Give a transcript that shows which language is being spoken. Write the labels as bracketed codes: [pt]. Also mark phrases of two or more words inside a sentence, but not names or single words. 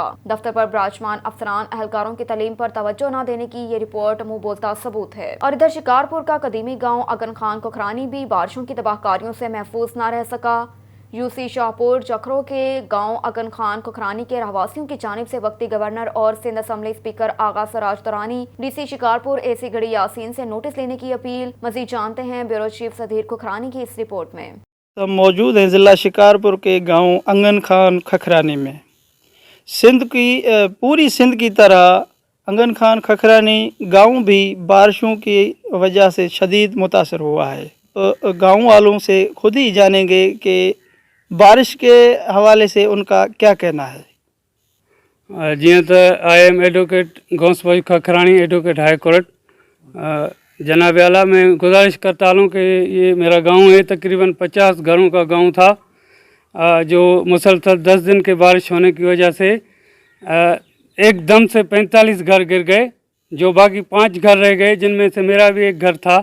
[ur] دفتر پر براجمان افسران اہلکاروں کی تعلیم پر توجہ نہ دینے کی یہ رپورٹ منہ بولتا ثبوت ہے. اور ادھر شکارپور کا قدیمی گاؤں اگن خان کوکھرانی بھی بارشوں کی تباہ کاریوں سے محفوظ نہ رہ سکا. یوسی شاہپور جکھرو کے گاؤں اگن خان کھکھرانی کے رہواسیوں کی جانب سے وقتی گورنر اور سندھ اسمبلی اسپیکر آغا سراج درانی ڈی سی شکارپور اے سی گڑھی یاسین سے نوٹس لینے کی اپیل. مزید جانتے ہیں بیورو چیف صدیر کھکھرانی کی اس رپورٹ میں. تو موجود ہیں ضلع شکارپور کے گاؤں انگن خان کھکھرانی میں. پوری سندھ کی طرح انگن خان کھکھرانی گاؤں بھی بارشوں کی وجہ سے شدید متاثر ہوا ہے. تو گاؤں والوں سے خود ہی جانیں گے کہ بارش کے حوالے سے ان کا کیا کہنا ہے. [sd] जीअं त [en] I am advocate [ur] गौसबाई खखरानी [en] Advocate High Court [ur] جناب اعلیٰ میں گزارش کرتا ہوں کہ یہ میرا گاؤں ہے، تقریباً 50 گھروں کا گاؤں تھا، جو مسلسل 10 دن کے بارش ہونے کی وجہ سے ایکدم سے 45 گھر گر گئے، جو باقی 5 گھر رہ گئے، جن میں سے میرا بھی ایک گھر تھا.